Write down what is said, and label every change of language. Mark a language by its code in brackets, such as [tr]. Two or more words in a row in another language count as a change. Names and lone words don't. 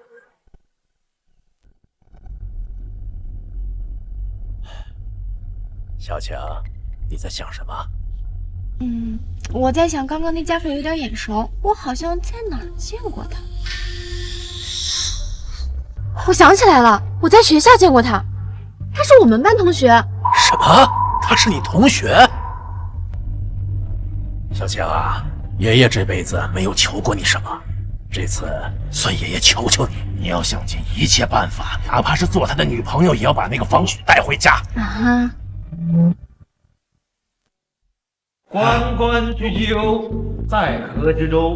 [zh] 小強，你在想什麼？我在想剛剛那家伙有點眼熟，我好像在哪兒見過他。我想起來了，我在學校見過他，他是我們班同學。什麼？他是你同學？小強啊，爺爺這輩子沒有求過你什麼，這次孫爺爺求求你，你要想盡一切辦法，哪怕是做他的女朋友，也要把那個方雪帶回家。關關雎鳩，在河之洲。